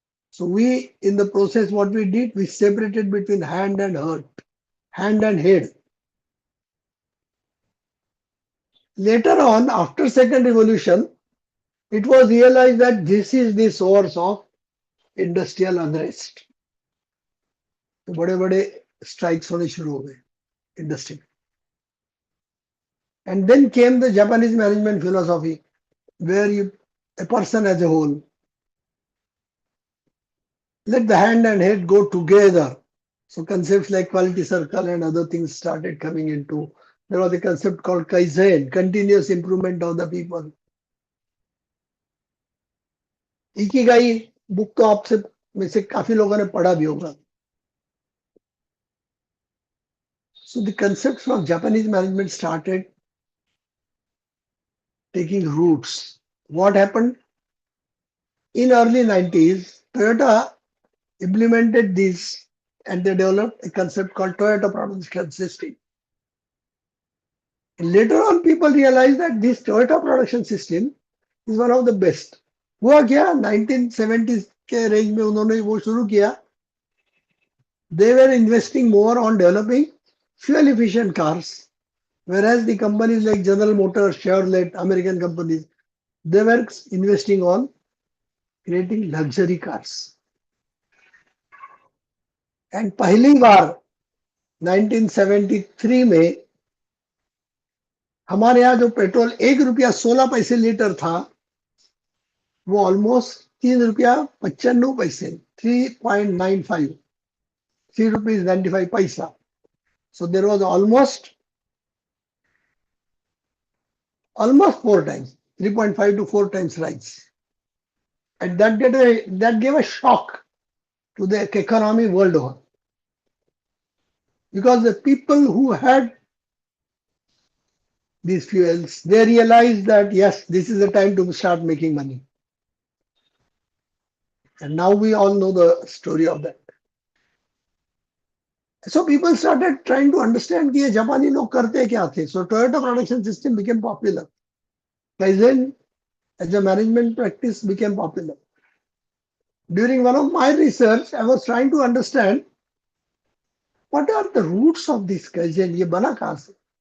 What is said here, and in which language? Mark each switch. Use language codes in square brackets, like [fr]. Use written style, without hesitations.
[en] So we, in the process, what we did, we separated between hand and heart, hand and head. Later on, after second revolution, it was realized that this is the source of industrial unrest. [hi] तो बड़े-बड़े strikes होने शुरू हो गए industry. [en] And then came the Japanese management philosophy, where a person as a whole, let the hand and head go together. So concepts like quality circle and other things started coming into. There was a concept called Kaizen, continuous improvement of the people. [hi] Ikigai book तो आपसे में से काफी लोगों ने पढ़ा भी होगा. [en] So the concepts from Japanese management started taking roots. What happened? In early 90s, Toyota implemented this and they developed a concept called Toyota Production System. And later on, people realized that this Toyota Production System is one of the best. [hi] हुआ क्या 1970s के range में उन्होंने वो शुरू किया. [en] They were investing more on developing fuel efficient cars, whereas the companies like General Motors, Chevrolet, American companies, they were investing on creating luxury cars. [hi] And पहली बार 1973 में हमारे यहाँ जो पेट्रोल ₹1.16 लीटर था, वो almost ₹3.95, 3.95, ₹3.95. [en] So there was almost 4 times, 3.5 to 4 times rise. And that gave a shock to the economy world over. Because the people who had these fuels, they realized that yes, this is the time to start making money. And now we all know the story of that. So people started trying to understand [hi] कि ये जापानी लोग करते क्या थे. [en] So Toyota production system became popular. Kaizen as a management practice became popular. During one of my research, I was trying to understand what are the roots of this Kaizen, [hi] ये बना कहाँ से?